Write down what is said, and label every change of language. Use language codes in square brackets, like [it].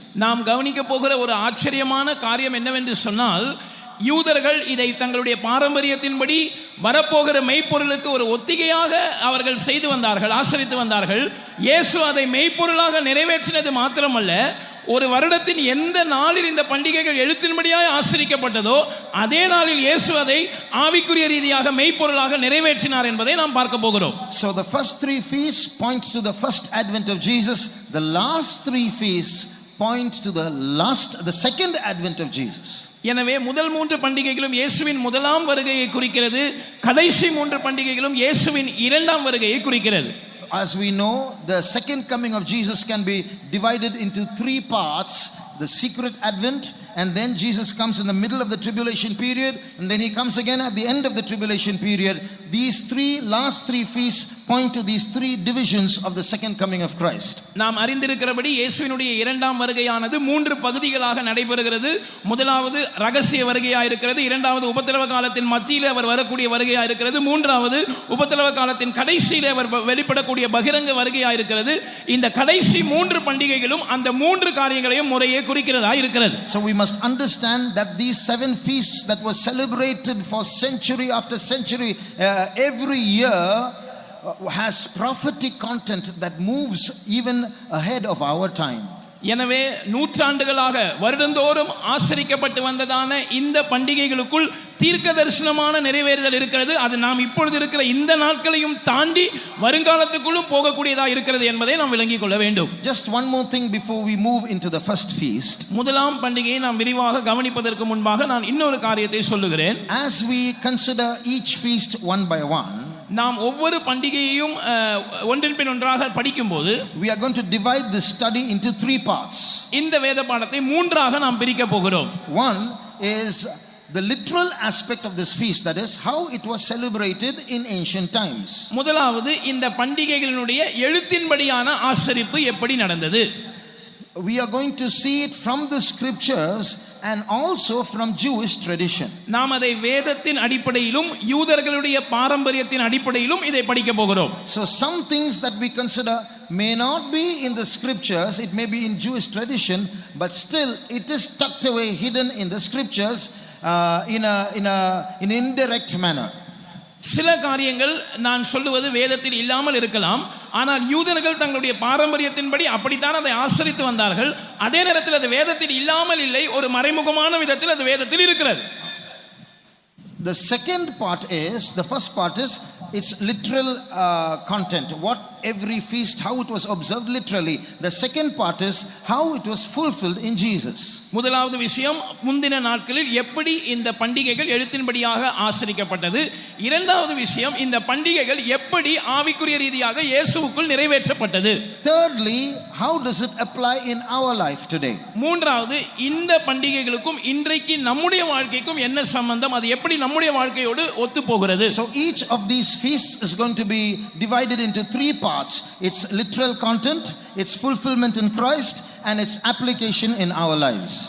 [ta] நாம் கவனிக்க போகிற ஒரு ஆச்சரியமான காரியம் என்னவென்று சொன்னால், யூதர்கள் இதை தங்களுடைய பாரம்பரியத்தின்படி வரப்போகிற மெய்ப்பொருளுக்கு ஒரு ஒத்திகையாக அவர்கள் செய்து வந்தார்கள், ஆசரித்து வந்தார்கள். இயேசு அதை மெய்ப்பொருளாக நிறைவேற்றினது மாத்திரமல்ல, ஒரு வருடத்தின் எந்த நாளில் இந்த பண்டிகைகள் எழுத்தின்படியாக ஆசரிக்கப்பட்டதோ அதே நாளில் இயேசு அதை ஆவிக்குரிய ரீதியாக மெய்ப்பொருளாக நிறைவேற்றினார் என்பதை நாம் பார்க்க போகிறோம். [en] So the first 3 feasts point to the first advent of Jesus. The last 3 feasts point to the second advent of Jesus. [ta] எனவே முதல் 3 பண்டிகைகளும் இயேசுவின் முதலாம் வருகையை குறிக்கிறது. கடைசி 3 பண்டிகைகளும் இயேசுவின் இரண்டாம் வருகையை குறிக்கிறது. [en] As we know, the second coming of Jesus can be divided into 3 parts: the secret advent, and then Jesus comes in the middle of the tribulation period, and then he comes again at the end of the tribulation period. These last 3 feasts point to these 3 divisions of the second coming of Christ. [ta] நாம் அறிந்திருக்கிறபடி இயேசுவினுடைய இரண்டாம் வருகையானது 3 பகுதிகளாக நடைபெறுகிறது. முதலாவது ரகசிய வருகையாக இருக்கிறது, இரண்டாவது உபத்திரவ காலத்தின் மத்தியில் அவர் வரக்கூடிய வருகையாக இருக்கிறது, மூன்றாவது உபத்திரவ காலத்தின் கடைசியில் அவர் வெளிப்படக்கூடிய பகிரங்க வருகையாக இருக்கிறது. இந்த கடைசி 3 பண்டிகைகளும் அந்த 3 காரியங்களையும் முறையே குறிக்கிறதா இருக்கிறது. [en] So we must understand that these 7 feasts that were celebrated for century after century every year has prophetic content that moves even ahead of our time. [ta] எனவே நூற்றாண்டுகளாக வருடந்தோறும் ஆசரிக்கப்பட்டு வந்ததான இந்த பண்டிகைகளுக்குள் தீர்க்க தரிசனமான நிறைவேறுதல் இருக்கிறது. அது நாம் இப்பொழுது இருக்கிற இந்த நாட்களையும் தாண்டி வருங்காலத்துக்குள்ளும் போகக்கூடியதாக இருக்கிறது என்பதை நாம் விளங்கிக் கொள்ள வேண்டும். [en] Just one more thing before we move into the first feast. [ta] முதலாம் பண்டிகையை நாம் விரிவாக கவனிப்பதற்கு முன்பாக நான் இன்னொரு காரியத்தை சொல்லுகிறேன். [en] As we consider each feast one by one, [ta] நாம் ஒவ்வொரு பண்டிகையையும் ஒன்றின் பின் ஒன்றாக படிக்கும்போது [en] we are going to divide this study into 3 parts. [ta] இந்த வேத பாடத்தை 3ஆக நாம் பிரிக்க போகிறோம். [en] One is the literal aspect of this feast, that is how it was celebrated in ancient times. [ta] முதலாவது இந்த பண்டிகைகளினுடைய எழுத்தின்படியான ஆசரிப்பு எப்படி நடந்தது. [en] We are going to see it from the scriptures and also from Jewish tradition. [ta] நாம் அதை வேதத்தின் அடிப்படையிலும் யூதர்களுடைய பாரம்பரியத்தின் அடிப்படையிலும் இதை படிக்க போகிறோம். [en] So some things that we consider may not be in the scriptures, it may be in Jewish tradition, but still it is tucked away, hidden in the scriptures in an indirect manner. [ta] சில காரியங்கள் நான் சொல்லுவது வேதத்தில் இல்லாமல் இருக்கலாம், ஆனால் யூதர்கள் தங்களுடைய பாரம்பரியத்தின்படி அப்படித்தான் அதை ஆசரித்து வந்தார்கள். அதே நேரத்தில் அது வேதத்தில் இல்லாமல் இல்லை, ஒரு மறைமுகமான விதத்தில் அது வேதத்தில் இருக்கிறது. [en] The second part is, the first part is its literal content, what every feast, how it was observed literally. The second part is how it was fulfilled in Jesus. [ta] முதலாவது விஷயம் முந்தின நாட்களில் எப்படி இந்த பண்டிகைகள் எழுத்தின்படியாக ஆசரிக்கப்பட்டது. இரண்டாவது விஷயம் இந்த பண்டிகைகள் எப்படி ஆவிக்குரிய ரீதியாக இயேசுவுக்குள் நிறைவேற்றப்பட்டது. [en] Thirdly, how does it apply in our life today? [ta] மூன்றாவது இந்த பண்டிகைகளுக்கும் இன்றைக்கு நம்முடைய வாழ்க்கைக்கும் என்ன சம்பந்தம், அது எப்படி நம்முடைய வாழ்க்கையோடு ஒத்து போகிறது. [en] So each of these feasts is going to be divided into 3 parts: its literal content, its fulfillment in Christ, and its application in our lives.